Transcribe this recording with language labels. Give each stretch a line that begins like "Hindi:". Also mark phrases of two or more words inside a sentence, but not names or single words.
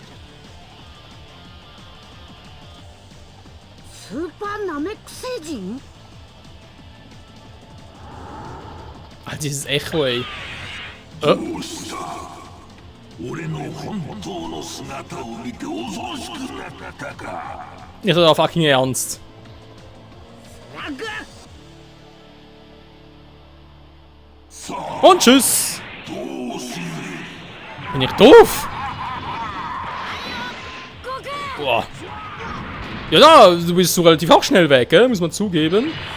Japanese: スーパーナメック星人？
German: Ah, dieses Echo, ey.
Japanese: 俺の本当の姿を見て恐ろしくなったか。
German: Nicht so fucking ernst. Und tschüss. Bin ich doof? Boah. Ja, da, du bist so relativ auch schnell weg, muss man zugeben.